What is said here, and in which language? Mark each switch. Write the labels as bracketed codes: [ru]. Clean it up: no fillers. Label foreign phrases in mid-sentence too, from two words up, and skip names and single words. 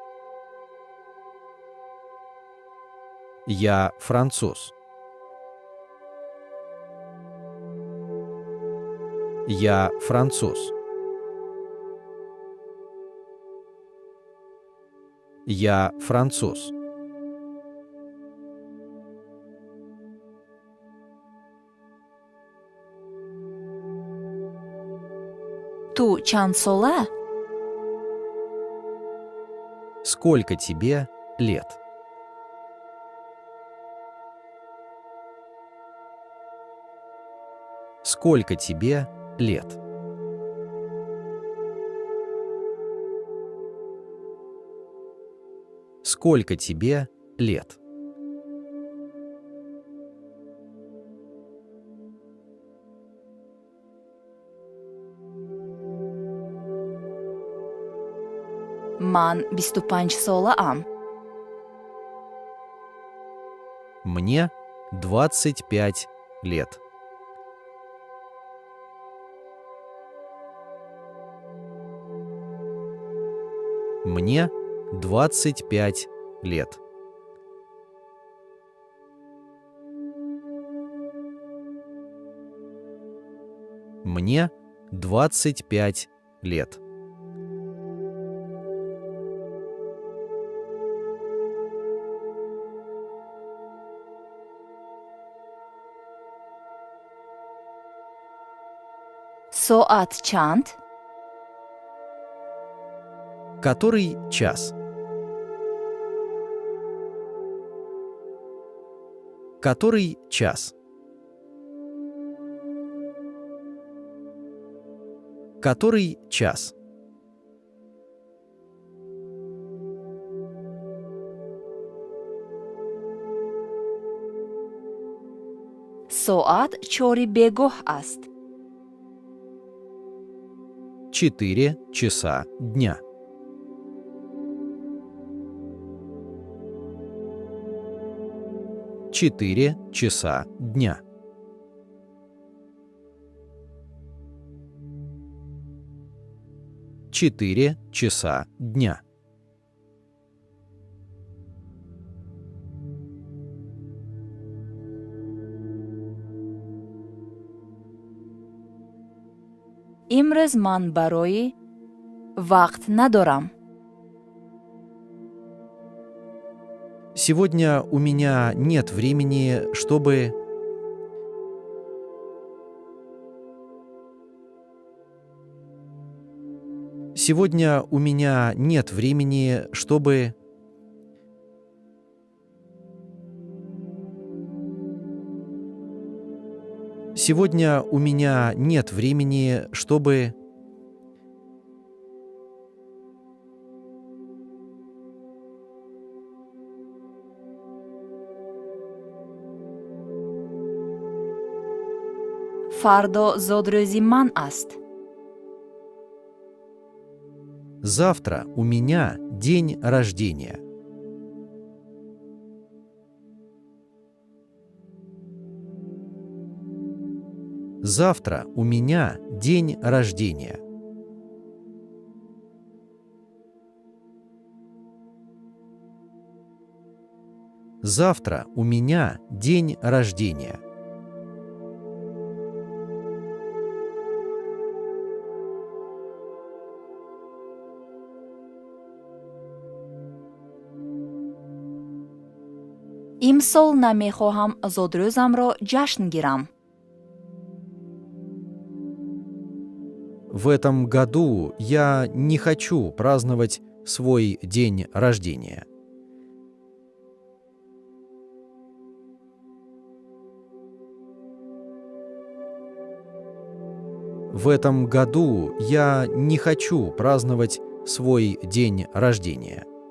[ru] Я француз. Я француз. Я француз. [tg] Ту чанд сола? [ru] Сколько тебе лет? Сколько тебе лет? Сколько тебе лет? [tg] Ман биступанч сола ам. [ru] Мне 25 лет. Мне 25 лет. Мне 25 лет. [tg] Соат чанд? [ru] Который час? Который час? Который час? [tg] Соат чори бегоҳ аст. [ru] 4 часа дня. 4 часа дня. 4 часа дня. [tg] имрӯз ман барои вақт надорам. [ru] Сегодня у меня нет времени, чтобы... Сегодня у меня нет времени, чтобы... Сегодня у меня нет времени, чтобы... [tg] фардо зодрӯзи ман аст. [ru] Завтра у меня день рождения. Завтра у меня день рождения. Завтра у меня день рождения. [tg] имсол намехоҳам зодрӯзамро ҷашн гирам. [ru] В этом году я не хочу праздновать свой день рождения. В этом году я не хочу праздновать свой день рождения.